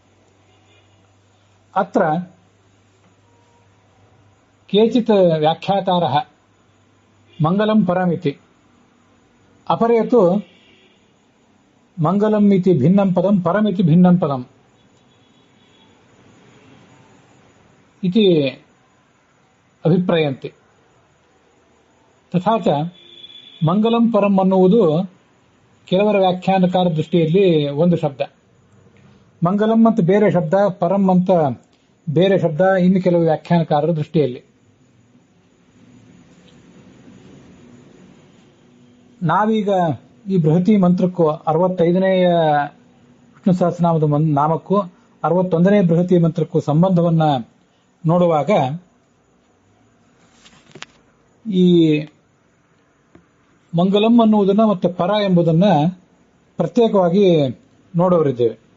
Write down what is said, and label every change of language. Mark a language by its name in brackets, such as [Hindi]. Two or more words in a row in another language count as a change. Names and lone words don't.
[Sanskrit] ಅತ್ರ ಕೇಚಿತ್ ವ್ಯಾಖ್ಯಾತಾರಃ ಮಂಗಲಂ ಪರಮಿತಿ ಅಪರೇ ತು ಮಂಗಲಂ ಇತಿ ಭಿನ್ನಂ ಪದಂ ಪರಮಿತಿ ಭಿನ್ನಂ ಪದಂ ಇತಿ ಅಭಿಪ್ರಾಯಂತೆ. ತಥಾ ಚ ಮಂಗಲಂ ಪರಂ [Kannada] ಅನ್ನುವುದು ಕೆಲವರ ವ್ಯಾಖ್ಯಾನಕಾರ ದೃಷ್ಟಿಯಲ್ಲಿ ಒಂದು ಶಬ್ದ, ಮಂಗಲಂ ಅಂತ ಬೇರೆ ಶಬ್ದ, ಪರಂ ಅಂತ ಬೇರೆ ಶಬ್ದ ಇನ್ನು ಕೆಲವು ವ್ಯಾಖ್ಯಾನಕಾರರ ದೃಷ್ಟಿಯಲ್ಲಿ. ನಾವೀಗ ಈ ಬೃಹತಿ ಮಂತ್ರಕ್ಕೂ 65ನೇಯ ವಿಷ್ಣು ಸಹಸ್ರನಾಮದ ನಾಮಕ್ಕೂ 61ನೇ ಬೃಹತಿ ಮಂತ್ರಕ್ಕೂ ಸಂಬಂಧವನ್ನ ನೋಡುವಾಗ ಈ ಮಂಗಲಂ ಅನ್ನುವುದನ್ನ ಮತ್ತು ಪರ ಎಂಬುದನ್ನ ಪ್ರತ್ಯೇಕವಾಗಿ ನೋಡೋರಿದ್ದೇವೆ.